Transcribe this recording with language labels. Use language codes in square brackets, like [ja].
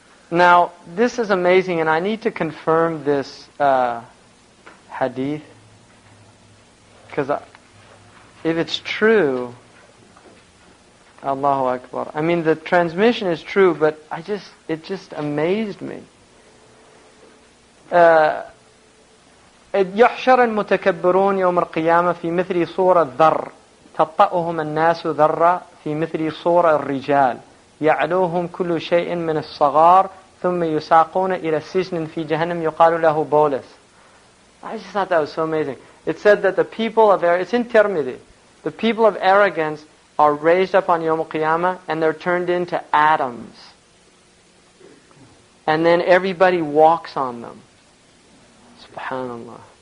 [en] Now, this is amazing, and I need to confirm this hadith, because if it's true, Allahu Akbar. The transmission is true, but it just amazed me. [ar] يحشر المتكبرون يوم القيامة في مثل صورة الذر تطأهم الناس ذرة في مثل صورة الرجال يعلوهم كل شيء من الصغار ثم يساقون إلى سجن في جهنم يقال له بولس. [en] I just thought that was so amazing. It said that the people of it's in Tirmidhi. The people of arrogance are raised up on Yawm al-Qiyamah and they're turned into atoms. And then everybody walks on them. Subhanallah.